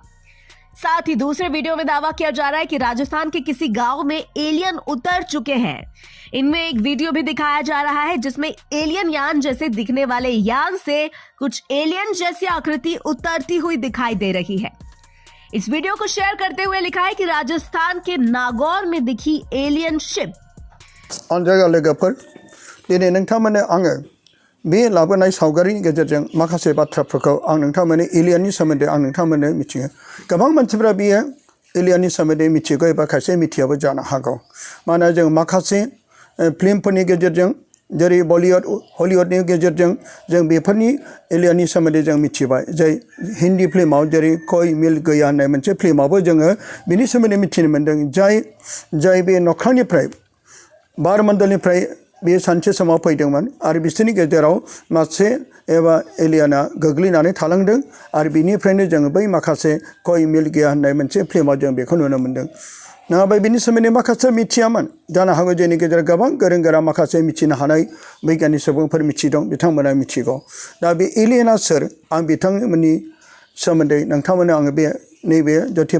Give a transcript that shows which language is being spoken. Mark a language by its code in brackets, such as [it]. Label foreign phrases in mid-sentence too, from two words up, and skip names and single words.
[hi] साथ ही दूसरे वीडियो में दावा किया जा रहा है कि राजस्थान के किसी गांव में एलियन उतर चुके हैं। इनमें एक वीडियो भी दिखाया जा रहा है जिसमें एलियन यान जैसे दिखने वाले यान से कुछ एलियन जैसी आकृति उतरती हुई दिखाई दे रही है। इस वीडियो को शेयर करते हुए लिखा है कि राजस्थान के नागौर में दिखी एलियन शिप। [brx] बे लाबोनाय सावगारिनि गेजेरजों माखासे बाथ्राफोरखौ आं नोंथांमोननो एलियननि सोमोन्दै आं नोंथांमोननो मिथियो गोबां मानसिफ्रा बेयो एलियननि सोमोन्दै मिथिगौ एबा खायसे मिथियाबो जानो हागौ मानोना जों माखासे फिल्मफोरनि गेजेरजों जेरै बलिउड हलिउडनि गेजेरजों जों बेफोरनि एलियननि सोमोन्दै जों मिथिबाय जाय हिन्दी फिल्माव जेरै कोई मिल गया होननाय मोनसे फिल्मावबो जोङो बिनि सोमोन्दै मिथिनो मोन्दों जाय बे नख्रांनिफ्राय बारमण्डलनिफ्राय बे सानसे समाव फैदोंमोन आरो बिसोरनि गेजेराव मासे एबा एलियना गोग्लैनानै थालांदों आरो बिनिफ्रायनो जोङो बै माखासे कोई मिल गया होननाय मोनसे फिल्माव जों बेखौ नुनो मोन्दों नङाबा बिनि सोमोन्दै माखासे मिथियामोन जानो हागौ जोंनि गेजेराव गोबां गोरों गोरा माखासे मिथिनो हानाय बैगियानिक सुबुंफोर मिथिदों बिथांमोना मिथिगौ दा बे एलियना सोर आं बिथांमोननि सोमोन्दै नोंथांमोननो आङो बे नैबे जथि